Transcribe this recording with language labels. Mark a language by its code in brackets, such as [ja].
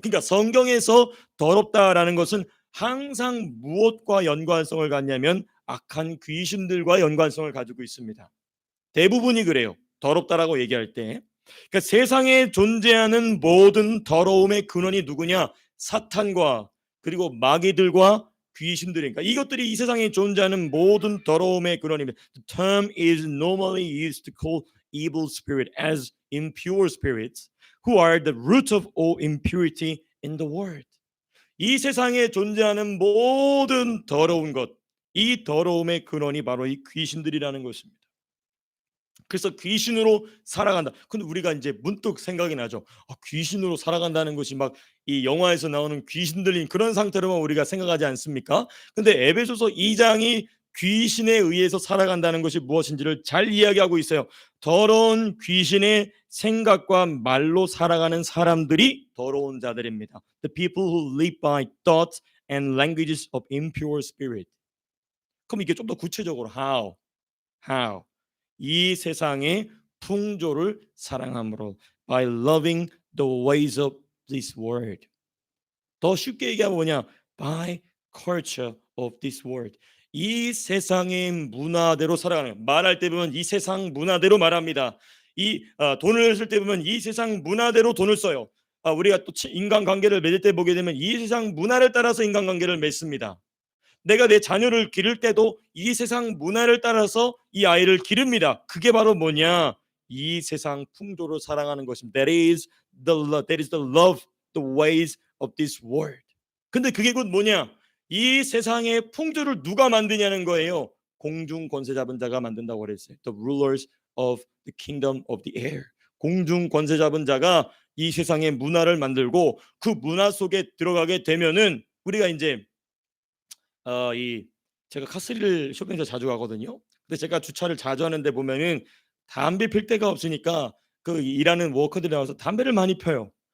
[ko] 그러니까 성경에서 더럽다라는 것은 항상 무엇과 연관성을 갖냐면 악한 귀신들과 연관성을 가지고 있습니다. 대부분이 그래요. 더럽다라고 얘기할 때. 그러니까 세상에 존재하는 모든 더러움의 근원이 누구냐? 사탄과 그리고 마귀들과 귀신들이니까 이것들이 이 세상에 존재하는 모든 더러움의 근원입니다. [en] The term is normally used to call evil spirit as impure spirits who are the root of all impurity in the world. [ko] 이 세상에 존재하는 모든 더러운 것, 이 더러움의 근원이 바로 이 귀신들이라는 것입니다. 그래서 귀신으로 살아간다. 근데 우리가 이제 문득 생각이 나죠. 귀신으로 살아간다는 것이 막 이 영화에서 나오는 귀신 들린 그런 상태로만 우리가 생각하지 않습니까? 근데 에베소서 2장이 귀신에 의해서 살아간다는 것이 무엇인지를 잘 이야기하고 있어요. 더러운 귀신의 생각과 말로 살아가는 사람들이 더러운 자들입니다. [en] The people who live by thoughts and languages of impure spirit. [ko] 그럼 이게 좀 더 구체적으로 how 이 세상의 풍조를 사랑함으로 [en] by loving the ways of this world. [ko] 더 쉽게 얘기하면 뭐냐? [en] by culture of this world. [ko] 이 세상의 문화대로 살아가는 말할 때 보면 이 세상 문화대로 말합니다. 돈을 쓸 때 보면 이 세상 문화대로 돈을 써요. 우리가 또 인간관계를 맺을 때 보게 되면 이 세상 문화를 따라서 인간관계를 맺습니다. 내가 내 자녀를 기를 때도 이 세상 문화를 따라서 이 아이를 기릅니다. 그게 바로 뭐냐? 이 세상 풍조를 사랑하는 것입니다. [en] That is the love, the ways of this world. [ko] 근데 그게 곧 뭐냐? 이 세상의 풍조를 누가 만드냐는 거예요. 공중 권세 잡은 자가 만든다고 그랬어요. [en] The rulers of the kingdom of the air. [ko] 공중 권세 잡은 자가 이 세상의 문화를 만들고 그 문화 속에 들어가게 되면은 우리가 이제 제가 카스릴 쇼핑센터 자주 가거든요. 근데 제가 주차를 자주 하는데 보면은 담배 필 데가 없으니까 그 일하는 워커들이 나와서 담배를 많이 펴요.